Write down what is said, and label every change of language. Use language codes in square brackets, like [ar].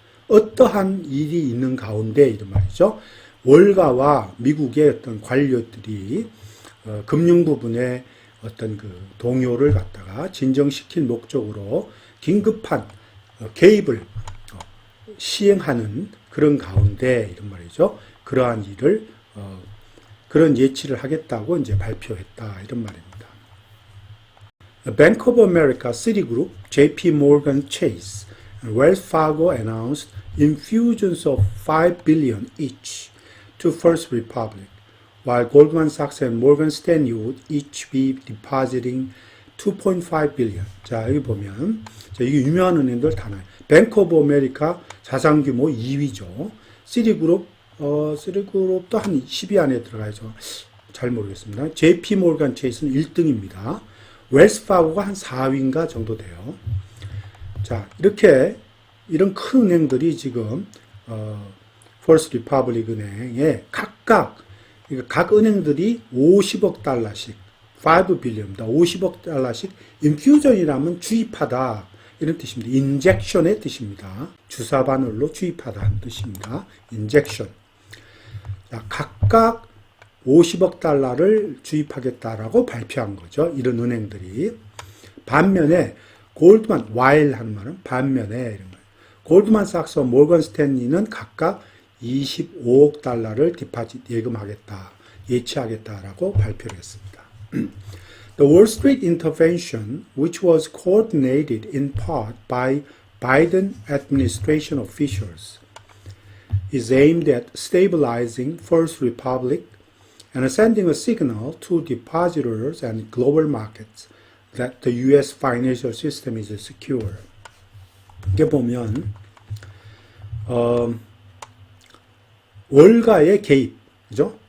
[ko] 어떠한 일이 있는 가운데 이런 말이죠. 월가와 미국의 어떤 관료들이 금융 부분에 어떤 그 동요를 갖다가 진정시킬 목적으로 긴급한 개입을 시행하는 그런 가운데 이런 말이죠. 그러한 일을 그런 예치를 하겠다고 이제 발표했다 이런 말입니다. [en] Bank of America, Citigroup, JP Morgan Chase, and Wells Fargo announced infusions of $5 billion each to First Republic, while Goldman Sachs and Morgan Stanley would each be depositing $2.5 billion. [ko] 자, 여기 보면 이게 유명한 은행들 다 나와요. Bank of America 자산 규모 2위죠. 시리그룹도 한 10위 안에 들어가야죠. 잘 모르겠습니다. JP Morgan Chase는 1등입니다. 웰스파고가 한 4위인가 정도 돼요. 자, 이렇게 이런 큰 은행들이 지금 First Republic 은행에 각각 각 은행들이 50억 달러씩 5 빌리언입니다. 50억 달러씩 인퓨전이라면 주입하다 이런 뜻입니다. 인젝션의 뜻입니다. 주사 바늘로 주입하다는 뜻입니다. 인젝션. 자, 각각 50억 달러를 주입하겠다라고 발표한 거죠. 이런 은행들이. 반면에 골드만 while 하는 말은 반면에 이런 거예요. 골드만삭스와 모건 스탠리는 각각 25억 달러를 디파짓 예금하겠다, 예치하겠다라고 발표를 했습니다. [en] The Wall Street intervention, which was coordinated in part by Biden administration officials, is aimed at stabilizing First Republic and sending a signal to depositors and global markets that the U.S. financial system is secure. [ko] 이게 보면 월가의 개입, 그죠?